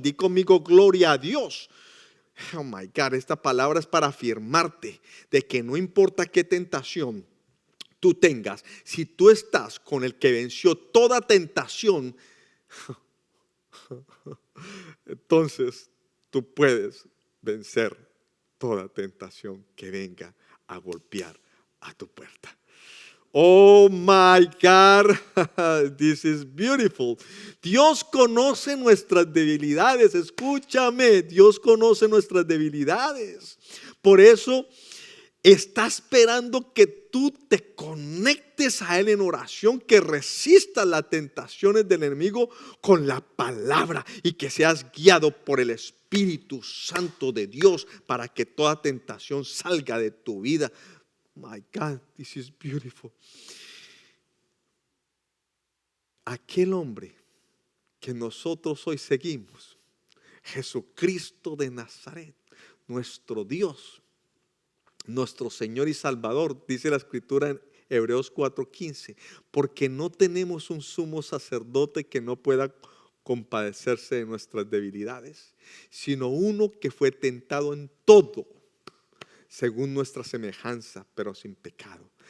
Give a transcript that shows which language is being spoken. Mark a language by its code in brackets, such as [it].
[es] Di conmigo, gloria a Dios. [en] Oh my God, [es] esta palabra es para afirmarte de que no importa qué tentación tú tengas, si tú estás con el que venció toda tentación, entonces tú puedes vencer toda tentación que venga a golpear a tu puerta. [en] Oh my God, this is beautiful. [es] Dios conoce nuestras debilidades, escúchame, Dios conoce nuestras debilidades. Por eso está esperando que tú te conectes a Él en oración, que resistas las tentaciones del enemigo con la palabra y que seas guiado por el Espíritu Santo de Dios para que toda tentación salga de tu vida. [en] My God, this is beautiful. [es] Aquel hombre que nosotros hoy seguimos, Jesucristo de Nazaret, nuestro Dios, nuestro Señor y Salvador, dice la Escritura en Hebreos 4:15, porque no tenemos un sumo sacerdote que no pueda compadecerse de nuestras debilidades, sino uno que fue tentado en todo, según nuestra semejanza, pero sin pecado.